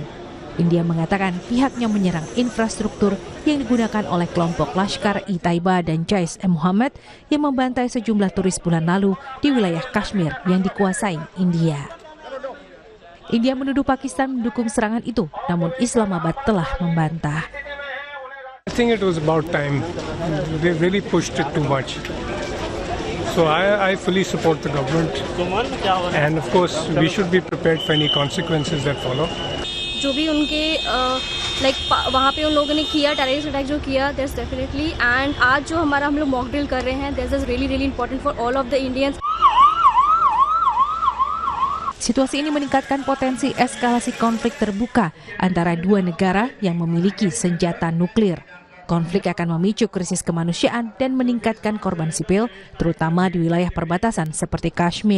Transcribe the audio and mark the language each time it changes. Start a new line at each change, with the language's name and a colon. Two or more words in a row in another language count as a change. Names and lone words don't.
Indonesian: India mengatakan pihaknya menyerang infrastruktur yang digunakan oleh kelompok Lashkar-e-Taiba dan Jaish-e-Mohammed yang membantai sejumlah turis bulan lalu di wilayah Kashmir yang dikuasai India. India menuduh Pakistan mendukung serangan itu, namun Islamabad telah membantah.
English: I think it was about time. They really pushed it too much. So I fully support the government. And of course, we should be prepared for any consequences that follow.
Hindi: जो भी उनके वहाँ पे उन लोगों ने किया
English: terrorist attack
Hindi: जो किया
English: that's definitely and
Hindi: आज जो हम लोग
English: mock drill
Hindi: कर रहे हैं
English: that's really important for all of the Indians.
Indonesian: Situasi ini meningkatkan potensi eskalasi konflik terbuka antara dua negara yang memiliki senjata nuklir. Konflik akan memicu krisis kemanusiaan dan meningkatkan korban sipil, terutama di wilayah perbatasan seperti Kashmir.